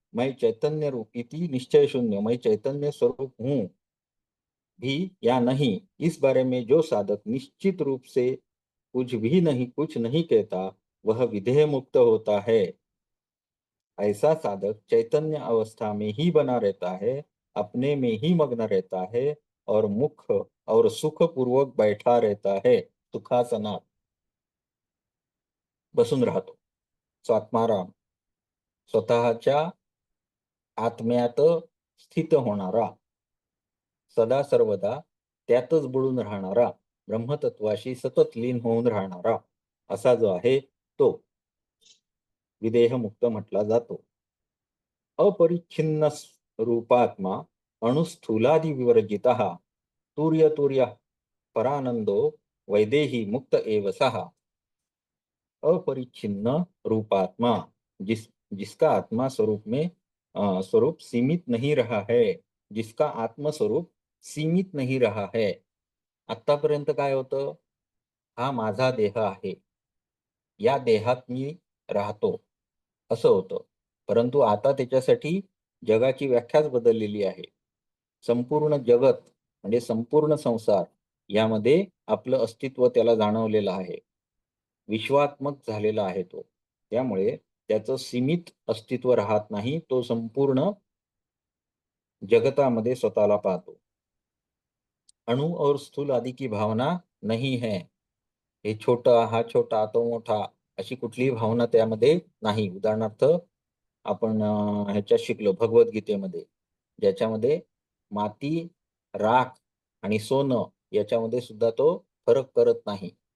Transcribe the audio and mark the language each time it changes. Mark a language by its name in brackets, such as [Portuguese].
[Hindi] मैं चैतन्य रूप इति निश्चय शून्य, मैं चैतन्य स्वरूप हूं भी या नहीं, इस बारे में जो साधक निश्चित रूप से कुछ नहीं कहता, वह विधेय मुक्त होता है. ऐसा साधक चैतन्य अवस्था में ही बना रहता है, अपने में ही मग्न रहता है और मुख और सुख पूर्वक बैठा रहता है, [Marathi] सुखासनात बसून राहतो. स्वात्माराम, स्वतःच्या आत्म्यात स्थित होणारा, सदा सर्वदा त्यातच बुडून राहणारा, ब्रह्मतत्वाशी सतत लीन होऊन राहणारा, असा जो आहे तो विदेहमुक्त म्हटला जातो. [Sanskrit] अपरिच्छिन्न रूपात्मा अणुस्थूलादि विवर्जितः तुर्य परानंदो वैदेही मुक्त एव सहा. [Hindi] अपरिच्छिन्न रूपात्मा, जिसका आत्मा स्वरूप सीमित नहीं रहा है, जिसका आत्म स्वरूप सीमित नहीं रहा है. [Marathi] आतापर्यंत काय होतं? हा माझा देह आहे, या देहात मी राहतो, असं होतं. परंतु आता त्याच्यासाठी जगाची व्याख्याच बदललेली आहे. संपूर्ण जगत म्हणजे संपूर्ण संसार यामध्ये आपलं अस्तित्व त्याला जाणवलेलं आहे. विश्वात्मक झालेला आहे तो. त्यामुळे त्याचं सीमित अस्तित्व राहत नाही. तो संपूर्ण जगतामध्ये स्वतःला पाहतो. [Hindi] अणु और स्थूल आदि की भावना नहीं है. [Marathi] हे छोटा, हा छोटा, तो मोठा, अशी कुठलीही भावना त्यामध्ये नाही. उदाहरणार्थ आपण ह्याच्यात शिकलो भगवद्गीतेमध्ये, ज्याच्यामध्ये माती, राख आणि सोनं याच्यामध्ये सुद्धा तो फरक करत नाही.